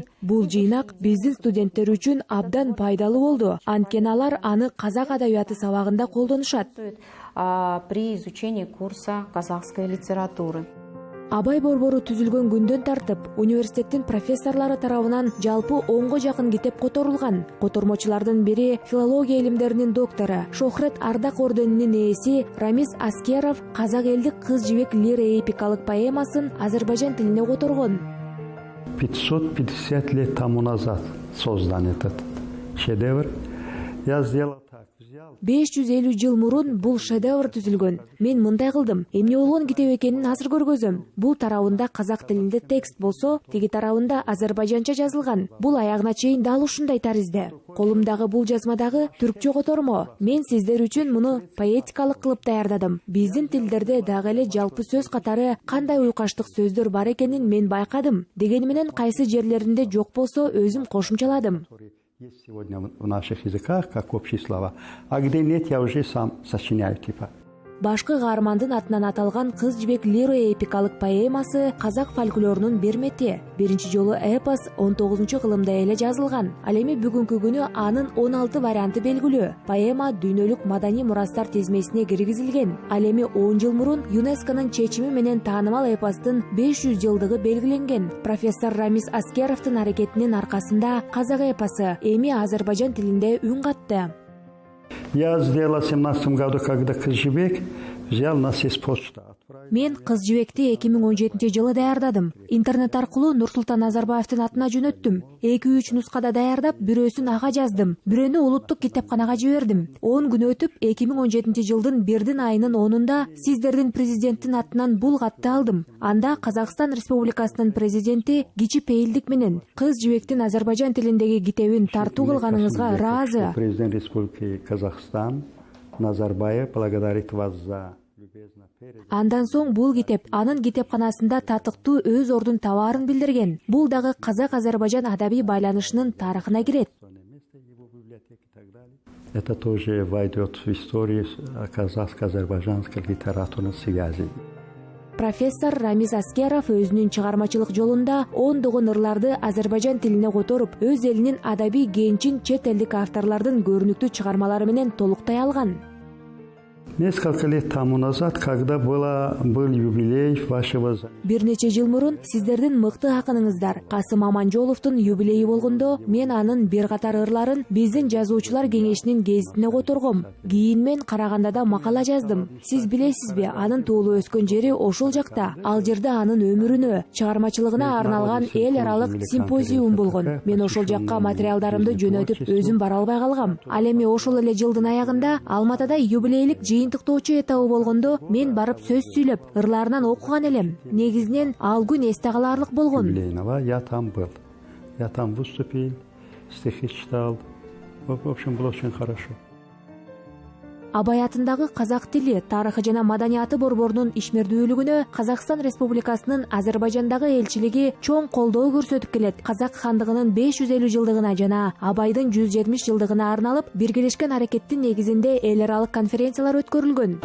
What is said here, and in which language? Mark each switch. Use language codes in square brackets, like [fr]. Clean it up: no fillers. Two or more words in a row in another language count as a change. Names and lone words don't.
[ky] Бул жыйнак биздин студенттер үчүн абдан пайдалуу болду. Анткени алар аны казак адабияты сабагында колдонушат. [ru] При изучении курса казахской литературы. [ky] Абай борбору түзүлгөн күндөн тартып, университеттин профессорлору тарабынан жалпы 10го жакын китеп которулган. Котормочулардын бири филология илимдеринин доктору, Шохрет Ардак орденинин ээси Рамис Аскеров казак элдик кыз жибек лира эпикалык поэмасын Азербайжан тилине которгон. [ru] 550 лет тому назад создан этот шедевр. Я сделал так. [ky] 550 жыл мурун бул шедевр түзүлгөн. Мен мындай кылдым. Эмне болгон китеп экенин азыр көргөзөм. Бул тарабында казак тилинде текст болсо, тиги тарабында азербайжанча жазылган. Бул аягына чейин дал ушундай таризде. Колумдагы бул жазмадагы түркчө котормо. Мен сиздер үчүн муну поэтикалык кылып даярдадым. Биздин тилдерде дагы эле жалпы сөз катары кандай уйкаштык сөздөр бар экенин мен байкадым. Дегени менен кайсы жерлеринде жок болсо өзүм кошумчаладым. [ru] Есть сегодня в наших языках, как общие слова. А где нет, я уже сам сочиняю, типа. [ky] Башкы каармандын атынан аталган Кыз жибек лиро эпикалык поэмасы казак фольклорунун бермети. Биринчи жолу эпос 19-кылымда эле жазылган. Ал эми бүгүнкү күнү анын 16 варианты белгилүү. Поэма дүйнөлүк маданий мурастар тизмесине киргизилген. Ал эми 10 жыл мурун ЮНЕСКОнун чечими менен таанымал эпостун 500 жылдыгы белгиленген. Профессор Рамиз Аскеровдун аракетинин аркасында казак эпосу эми Азербайжан тилинде үн катты. [ru] Я сделал в 17 году, когда Кыз жибек взял нас из почты. [ky] Мен Кыз жибекти 2017 жылы даярдадым. Интернет аркылуу Нурсултан Назарбаевдин атына жөнөттүм. 2-3 нускада даярдап, бирөөсүн ага жаздым. Бирөөнү улуттук китепканага жибердим. 10 күн өтүп, 2017 жылдын 1 айынын 10-унда сиздердин президенттин атынан бул катты алдым. Анда Казакстан Республикасынын президенти кичи пейилдик менен Кыз жибектин Азербайжан тилиндеги китебин тартуу кылганыңызга ыраазы. [ru] Президент Республики Казахстан Назарбаев благодарит вас за... [ky] Андан соң бул китеп анын китепканасында татыктуу өз ордун табаарын билдирген. Бул дагы Казак-Азербайжан адабий байланышынын тарыхына кирет. [ru] Это тоже войдет в историю казахско-азербайджанской литературной связи. [ky] Профессор Рамиз Аскеров өзүнүн чыгармачылык жолунда ондогон ырларды Азербайжан тилине которуп, өз элинин адабий кенчин чет элдик авторлордун көрүнүктүү чыгармалары менен толуктай алган. [ru] Несколько лет тому назад, когда был юбилей вашего... [ky] Бир нече жыл мурун сиздердин мыкты акыныңыздар Касым Аманжоловдун юбилейи болгондо мен анын бир катар ырларын биздин жазуучулар кеңешинин гезитине которгом. Кийин мен Караганда да макала жаздым. Сиз билесизби, анын туулуп өскөн жери ошол жакта. Ал жерде анын өмүрүнө, чыгармачылыгына арналган эл аралык симпозиум болгон. Мен ошол жакка материалдарымды жөнөтүп өзүм бара албай калгам. Ал эми ошол эле жылдын аягында Алматыда юбилейлик жыйынтыктоочу этабы болгондо мен барып сөз сүйлөп, ырларынан окуган элем. Негизинен ал күн эсте каларлык болгон. [ru] Я там был. Я там выступил, стихи читал. В общем, было очень хорошо. [ky] Абай атындагы казак тили, тарыхы жана маданияты борборунун ишмердүүлүгүнө Казакстан Республикасынын Азербайжандагы элчилиги чоң колдоо көрсөтүп келет. Казак хандыгынын 550 жылдыгына жана Абайдын 170 жылдыгына арналып, биргелешкен аракеттин негизинде эл аралык конференциялар өткөрүлгөн.